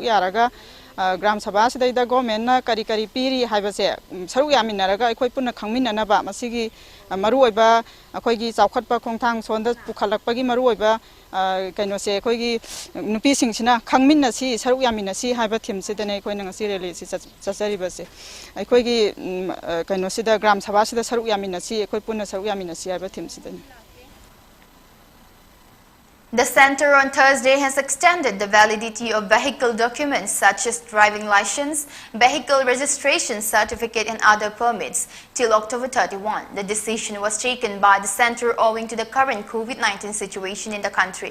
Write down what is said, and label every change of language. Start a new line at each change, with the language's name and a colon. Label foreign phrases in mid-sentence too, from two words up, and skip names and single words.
Manipuri: yaraga Gram Sabha sidaida government na kari piri haibase saruk yaminaraga aikhoi punna khangminana ba masigi maru oiba aikhoigi chawkhatpa khongthang sonda pukhalakpagi maru oiba kaino se aikhoigi nupi singchina khangminna si saruk yaminna si haiba thim sidane koina ngasi rally si chachariba se aikhoigi kaino sida Gram Sabha sida saruk yaminna si aikoi punna saruk yaminna si haiba thim sidane.
English: The center on Thursday has extended the validity of vehicle documents such as driving license, vehicle registration certificate and other permits till October 31. The decision was taken by the center owing to the current COVID-19 situation in the country.